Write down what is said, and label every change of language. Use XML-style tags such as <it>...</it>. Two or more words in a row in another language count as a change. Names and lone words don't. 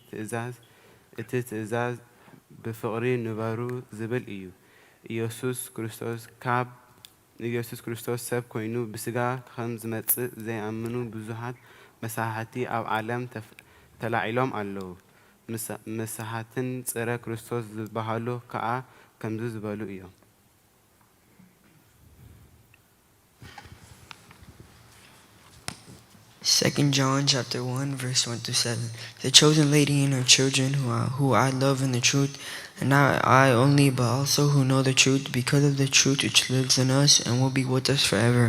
<ti>ትእዛዝ ብፍቅሪ ንበሩ ዝብል እዩ። ኢየሱስ ክርስቶስ ሰብ ኮይኑ ብስጋ ከም ዝመጽእ ዘይኣምኑ ብዙሓት መሳሕቲ ኣብ ዓለም ተላዒሎም ኣለዉ። መሳሕትን ጽረ ክርስቶስ ዝበሃሉ ከዓ ከምዚ ዝበሉ እዮም።</ti> <en>Second John chapter 1 verse 1-7. The chosen lady and her children who I love in the truth, and not I only but also who know the truth because of the truth which lives in us and will be with us forever.</en>